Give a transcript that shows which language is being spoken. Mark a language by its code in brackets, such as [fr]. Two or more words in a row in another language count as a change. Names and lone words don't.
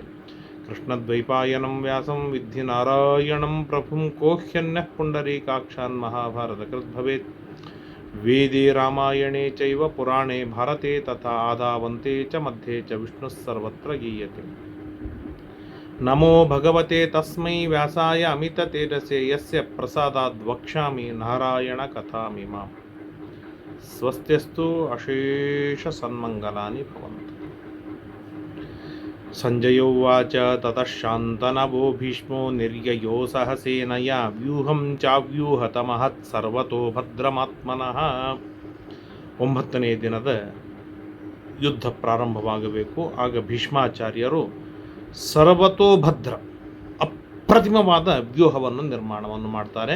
[sa] ಕೃಷ್ಣದ್ವೈಪಾಯನಂ ವ್ಯಾಸಂ ವಿದ್ಧಿ ನಾರಾಯಣಂ ಪ್ರಭುಂ ಕೋಹ್ಯನ್ಯಃ ಪುಂಡರೀಕಾಕ್ಷಾನ್ ಮಹಾಭಾರತಕೃತ್ ಭವೇತ್. ವೇದೇ ರಾಮಾಯಣೇ ಚೈವ ಪುರಾಣೇ ಭಾರತೆ ತಥಾ ಆದಾವಂತೆ ಚ ಮಧ್ಯೆ ಚ ವಿಷ್ಣುಃ ಸರ್ವತ್ರ ಗೀಯತೆ. ನಮೋ ಭಗವತೆ ತಸ್ಮೈ ವ್ಯಾಸಾಯ ಅಮಿತ ತೇಜಸೇ ಯಸ್ಯ ಪ್ರಸಾದಾದ್ ವಕ್ಷ್ಯಾಮಿ ನಾರಾಯಣ ಕಥಾಮಿಮಾಂ. ಸ್ವಸ್ತ್ಯಸ್ತು ಅಶೇಷ ಸನ್ಮಂಗಲಾನಿ ಭವಂತು. ಸಂಜಯ ಉವಾಚ ತತಃ ಶಾಂತನವೋ ಭೀಷ್ಮೋ ನಿರ್ಯಯೋ ಸಹಸೇನಯ ವ್ಯೂಹಂ ಚಾವ್ಯೂಹತ ಮಹತ್ ಸರ್ವತೋ ಭದ್ರಮಾತ್ಮನಃ. [kn] 9ನೇ ದಿನದ ಯುದ್ಧ ಪ್ರಾರಂಭವಾಗಬೇಕು. ಆಗ ಭೀಷ್ಮಾಚಾರ್ಯರು ಸರ್ವತೋಭದ್ರ ಅಪ್ರತಿಮವಾದ ವ್ಯೂಹವನ್ನು ನಿರ್ಮಾಣವನ್ನು ಮಾಡ್ತಾರೆ.